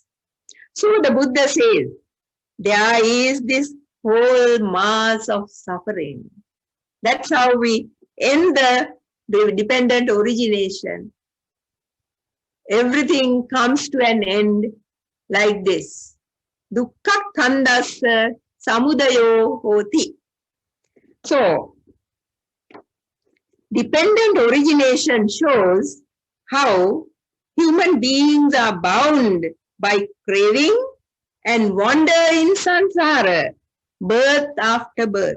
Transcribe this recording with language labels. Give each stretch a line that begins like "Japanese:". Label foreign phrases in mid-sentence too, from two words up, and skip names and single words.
English: So the Buddha says, there is this whole mass of suffering. That's how we end the dependent origination. Everything comes to an end like this.
Pali: Dukkha khandasa samudayo hoti.
English: So, dependent origination shows how human beings are bound by craving and wander in samsara, birth after birth.